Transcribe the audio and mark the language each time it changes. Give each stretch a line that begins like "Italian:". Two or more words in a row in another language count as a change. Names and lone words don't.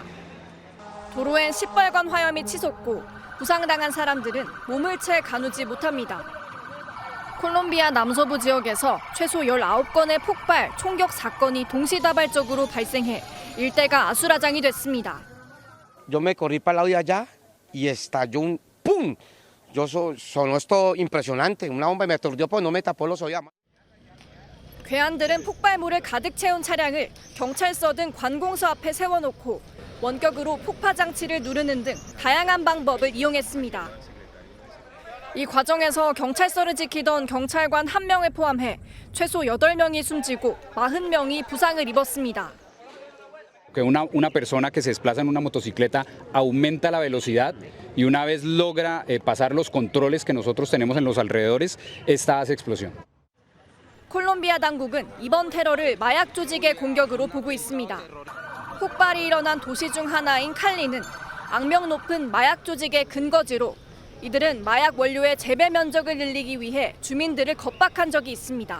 Korean: 도로엔 시뻘건 화염이 치솟고 부상당한 사람들은 몸을 채 가누지 못합니다. 콜롬비아 남서부 지역에서 최소 19건의 폭발, 총격 사건이 동시다발적으로 발생해 일대가 아수라장이 됐습니다.
Spanish: Yo me corrí para el lado de allá y estalló un ¡pum! Sonó esto impresionante, una bomba y me aturdió pues no me tapó los oídos.
Korean: 괴한들은 폭발물을 가득 채운 차량을 경찰서 등 관공서 앞에 세워놓고 원격으로 폭파 장치를 누르는 등 다양한 방법을 이용했습니다. 이 과정에서 경찰서를 지키던 경찰관 1명을 포함해 최소 8명이 숨지고 40명이 부상을 입었습니다.
Spanish: Que una persona que se desplaza en una motocicleta aumenta la velocidad y una vez logra pasar los controles que nosotros tenemos en los alrededores, esta hace explosión.
Korean: 콜롬비아 당국은 이번 테러를 마약 조직의 공격으로 보고 있습니다. 폭발이 일어난 도시 중 하나인 칼리는 악명 높은 마약 조직의 근거지로 이들은 마약 원료의 재배 면적을 늘리기 위해 주민들을 겁박한 적이 있습니다.